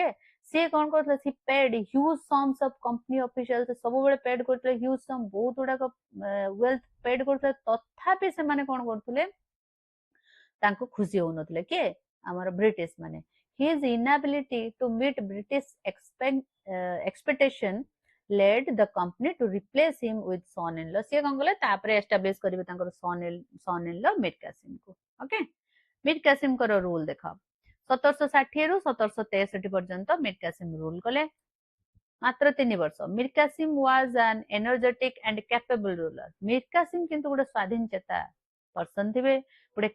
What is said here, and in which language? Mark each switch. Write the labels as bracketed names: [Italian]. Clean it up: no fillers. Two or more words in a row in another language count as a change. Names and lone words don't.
[Odia] ସିଏ କଣ କରୁଥିଲେ, [English] he paid huge sums of company official, [Odia] ସବୁବେଳେ ପେଡ୍ କରୁଥିଲେ [English] huge sum, [Odia] ବହୁତ ଗୁଡାକ [English] wealth paid [Odia] କରୁଥିଲେ, ତଥାପି ସେମାନେ କଣ କରୁଥିଲେ, ତାଙ୍କୁ ଖୁସି ହଉନଥିଲେ, କିଏ, ଆମର ବ୍ରିଟିଶ ମାନେ। [English] his inability to meet British expectation led the company to replace him with son-in-law, [Odia] ସିଏ କଣ କଲେ, ତାପରେ ଏଷ୍ଟାବ୍ଲିଶ କରିବେ ତାଙ୍କର son-in-law ମିର କାସିମକୁ, ଓକେ। ମିର କାସିମଙ୍କର ରୁଲ ଦେଖ, 1760 ରୁ 1763 ପର୍ଯ୍ୟନ୍ତ ମିର କାସିମ ରୁଲ କଲେ, ମାତ୍ର 3 ବର୍ଷ। ମିର କାସିମ [English] was an energetic and capable ruler, [Odia] ମିର କାସିମ କିନ୍ତୁ ଗୋଟେ ସ୍ୱାଧୀନ ଚେତା ପର୍ସନ ଥିବେ, ଗୋଟେ